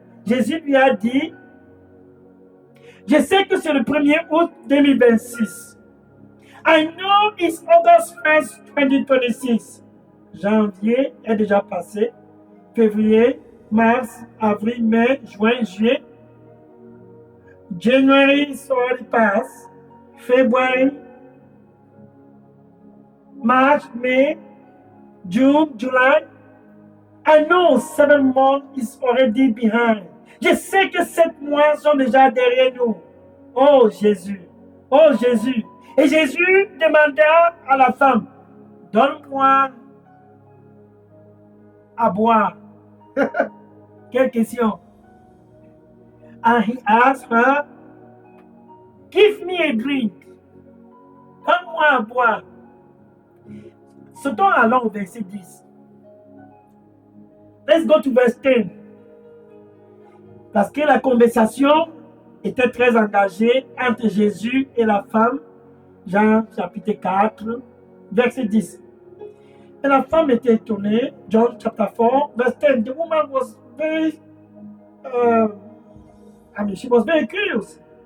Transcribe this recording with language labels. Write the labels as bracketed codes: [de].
[fr] Jésus lui a dit, je sais que c'est le 1er août 2026. [en] I know it's August 1st, 2026. [fr] Janvier est déjà passé. Février, mars, avril, mai, juin, juillet. [en] January is already passed. February, March, May, June, July. I know 7 months is already behind. [fr] Je sais que 7 mois sont déjà derrière nous. Oh Jésus, oh Jésus. Et Jésus demanda à la femme, donne-moi à boire. Quelle question? [en] And he asked her, give me a drink. [fr] Donne-moi à boire. Sautons alors au verset 10. [en] Let's go to verse 10. [fr] Parce que la conversation était très engagée entre Jésus et la femme. Jean chapitre 4, verset 10. Et la femme était étonnée. [en] John chapter 4, verse 10. The woman was very, she was very curious.